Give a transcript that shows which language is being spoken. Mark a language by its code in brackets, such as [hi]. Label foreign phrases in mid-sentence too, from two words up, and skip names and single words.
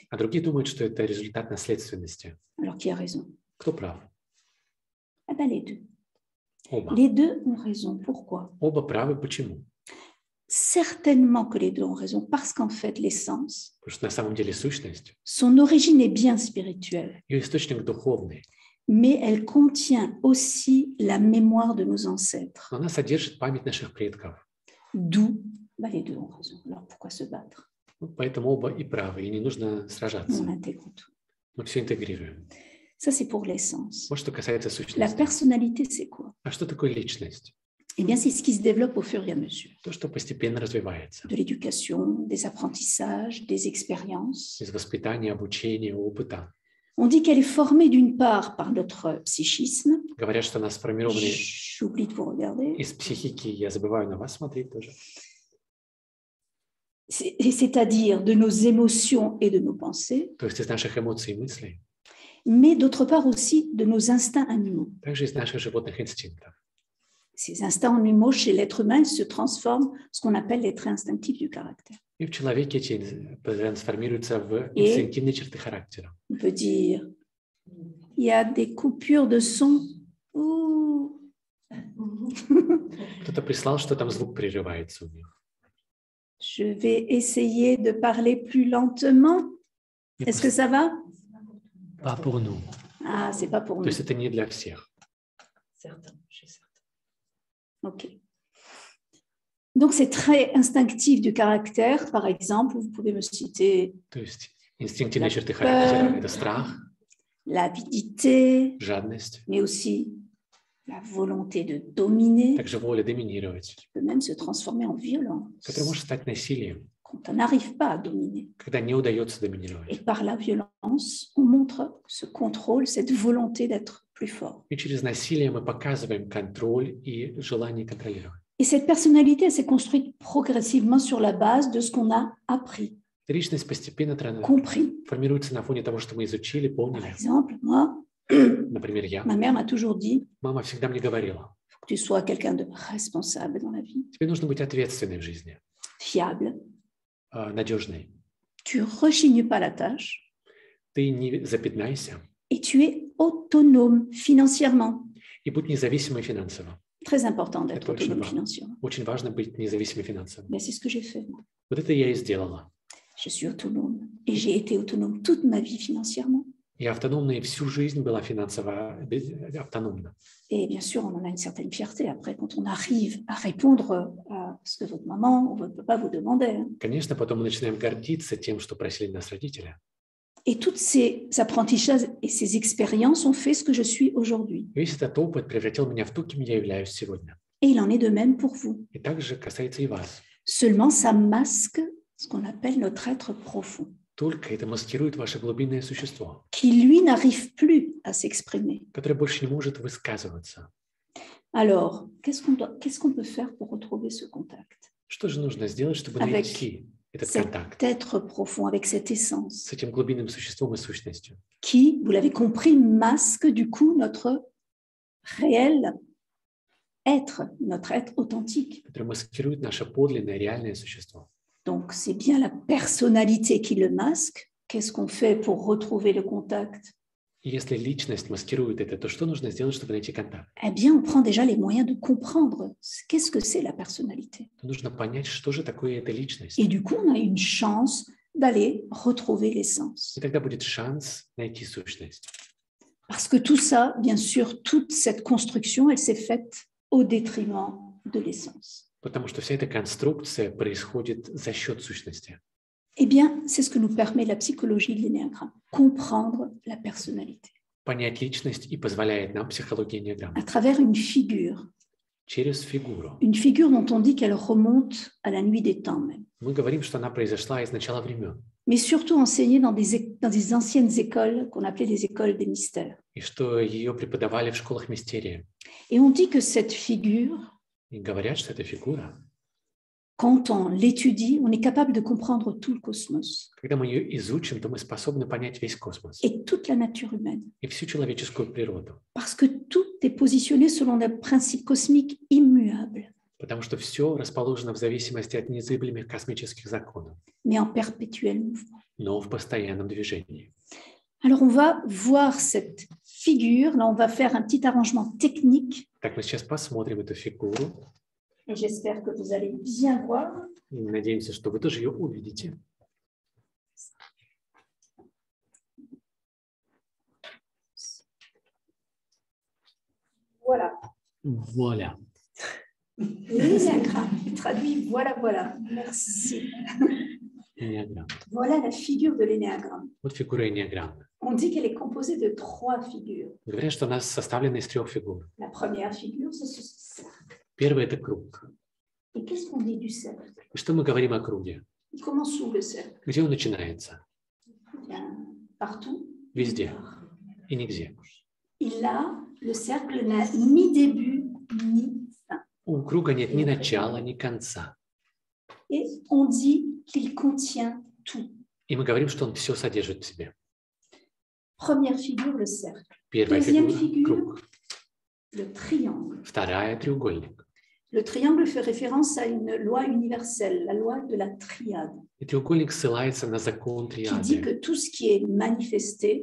[ru] А другие думают, что это результат наследственности. [fr] Alors, qui a raison? [ru] Кто прав? [fr] Eh bien, les deux. [ru] Оба. [fr] Les deux ont raison. Pourquoi? [ru] Оба правы. Почему? [fr] Certainement que les deux ont raison, parce qu'en fait, l'essence, [ru] Потому что на самом деле сущность, [fr] son origine est bien spirituelle, [ru] ее источник духовный, [fr] mais elle contient aussi la mémoire de nos ancêtres. [ru] но она содержит память наших предков. [fr] D'où, les deux ont raison. Alors, pourquoi se battre? [ru] Ну, поэтому оба и правы, и не нужно сражаться. [fr] On intègre tout. [ru] Мы все интегрируем. [fr] Ça, c'est pour l'essence. [ru] Вот что касается [fr] La [ru] сущности. [fr] personnalité, c'est quoi? [ru] А что такое личность? [fr] Eh bien, c'est ce qui se développe au fur et à mesure [ru] То, что постепенно развивается. [fr] de l'éducation, des apprentissages, des expériences. [ru] Из воспитания, обучения, опыта. [fr] On dit qu'elle est formée d'une part par notre psychisme. [ru] Говорят, что она сформирована [fr] J'oublie de vous regarder. [ru] из психики. Я забываю на вас смотреть тоже. [fr] C'est-à-dire de nos émotions et de nos pensées, [ru] То есть из наших эмоций и мыслей. [fr] mais d'autre part aussi de nos instincts animaux. [ru] Также из наших животных инстинктов. [fr] Ces instincts animaux, chez l'être humain, ils se transforment en ce qu'on appelle les traits instinctifs du caractère. [ru] И в человеке эти трансформируются в инстинктивные черты характера. [fr] On peut dire, il y a des coupures de son. Ouh. [ru] Кто-то прислал, что там звук прерывается у них. [fr] Je vais essayer de parler plus lentement. Est-ce que ça va? Pas pour nous. Ah, c'est pas pour [ru] То [fr] nous. [ru] есть это не для всех. [fr] Ok. Donc, c'est très instinctif du caractère. Par exemple, vous pouvez me citer [ru] То есть инстинктивные черты характера – это страх, [fr] l'avidité, [ru] жадность, [fr] mais aussi la volonté de dominer, [ru] также воля доминировать, [fr] qui peut même se transformer en violence [ru] которая может стать насилием, [fr] quand on n'arrive pas à dominer. [ru] когда не удается [fr] Et [ru] доминировать. [fr] par la violence, on montre ce contrôle, cette volonté d'être plus fort. [ru] И через насилие мы показываем контроль и желание контролировать. [fr] Et cette personnalité, elle s'est construite progressivement sur la base de ce qu'on a appris, [ru] Личность постепенно [fr] compris. [ru] формируется на фоне того, что мы изучили, [fr] Par [ru] поняли. [fr] exemple, moi, [ru] Например, я. [fr] Ma mère m'a toujours dit, [ru] Мама всегда мне говорила, [fr] il faut que tu sois quelqu'un de responsable dans la vie, [ru] тебе нужно быть ответственной в жизни, [fr] fiable. [ru] надежной. [fr] Tu rechignes pas la tâche [ru] Ты не запятнайся [fr] et tu es autonome financièrement. [ru] и будь независимой финансово. [fr] Très important d'être [ru] Это очень [fr] autonome [ru] важно. [fr] financièrement. [ru] Очень важно быть независимой финансово. [fr] Mais c'est ce que j'ai fait. [ru] Вот это я и сделала. [fr] Je suis autonome et j'ai été autonome toute ma vie financièrement. [ru] Я автономна и всю жизнь была финансово автономна. [fr] Et bien sûr, on en a une certaine fierté après quand on arrive à répondre à ce que votre maman ou votre papa vous demandait. [ru] Конечно, потом мы начинаем гордиться тем, что просили нас родители. [fr] Et tous ces apprentissages et ces expériences ont fait ce que je suis aujourd'hui. [ru] Весь этот опыт превратил меня в то, кем я являюсь сегодня. [fr] Et il en est de même pour vous. [ru] И также касается и вас. [fr] Seulement, ça masque ce qu'on appelle notre être profond, [ru] Только это маскирует ваше глубинное существо, [fr] qui lui n'arrive plus à s'exprimer. [ru] которое больше не может высказываться. [fr] Alors, qu'est-ce qu'on peut faire pour retrouver ce contact [ru] Что же нужно сделать, чтобы [fr] Avec [ru] найти этот [fr] cet [ru] контакт [fr] être profond, avec cette essence, [ru] с этим глубинным существом и сущностью, [fr] qui, vous l'avez compris, masque du coup notre réel être, notre être authentique. [ru] которое маскирует наше подлинное реальное существо? [fr] Donc, c'est bien la personnalité qui le masque. Qu'est-ce qu'on fait pour retrouver le contact? [ru] И если lичность маскирует это, то что нужно сделать, чтобы найти контакт? [fr] Eh bien, on prend déjà les moyens de comprendre qu'est-ce que c'est la personnalité. [ru] Нужно понять, что же такое эта личность. [fr] Et du coup, on a une chance d'aller retrouver l'essence. [ru] И тогда будет шанс найти сущность. [fr] Parce que tout ça, bien sûr, toute cette construction, elle s'est faite au détriment de l'essence. [ru] Потому что вся эта конструкция происходит за счет сущности. [fr] Eh bien, c'est ce que nous permet la psychologie de l'énéagramme, comprendre la personnalité [ru] Понять личность и позволяет нам психология энеаграммы [fr] à travers une figure [ru] через фигуру. [fr] dont on dit qu'elle remonte à la nuit des temps même, [ru] Мы говорим, что она произошла из начала времен, [fr] mais surtout enseignée dans des anciennes écoles qu'on appelait les écoles des mystères. [ru] и что ее преподавали в школах мистерии. [fr] Et on dit que cette figure, [ru] И говорят, что эта фигура, [fr] quand on l'étudie, on est capable de comprendre tout le cosmos [ru] когда мы ее изучим, то мы способны понять весь космос [fr] et toute la nature humaine, [ru] и всю человеческую природу, [fr] parce que tout est positionné selon des principes cosmiques immuables, [ru] потому что все расположено в зависимости от незыблемых космических законов, [fr] mais en perpétuel mouvement. [ru] но в постоянном движении. [fr] Alors, on va voir cette figure. Là, on va faire un petit arrangement technique. [ru] Так, мы сейчас посмотрим эту фигуру, [fr] Et j'espère que vous allez bien voir. [ru] и надеемся, что вы тоже ее увидите. [fr] Voilà. Voilà. L'énéagramme traduit voilà, voilà. Merci. [ru] Энеаграмма. [fr] Voilà la figure de l'énéagramme. [ru] Вот фигура энеаграммы. [fr] On dit qu'elle est composée de 3 figures. [ru] Говорят, что она составлена из 3 фигур. [fr] La première figure, c'est ce cercle. [ru] Первый – это круг. [fr] Et qu'est-ce qu'on dit du cercle? [ru] И что мы говорим о круге? [fr] Il commence où le cercle? [ru] Где он начинается? [fr] Bien, partout. [ru] Везде и нигде. [fr] Et là, le cercle n'a ni début ni fin. [ru] У круга нет ни начала, ни конца. [fr] Et on dit qu'il contient tout. [ru] И мы говорим, что он все содержит в себе. [fr] Première figure, le cercle. [ru] Первая [fr] Deuxième [ru] фигура – [fr] figure. [ru] круг. [fr] Le triangle. [ru] Вторая – треугольник. [fr] Le triangle fait référence à une loi universelle, la loi de la triade, [ru] И треугольник ссылается на закон [fr] qui dit que [ru] триады, [fr] tout ce qui est manifesté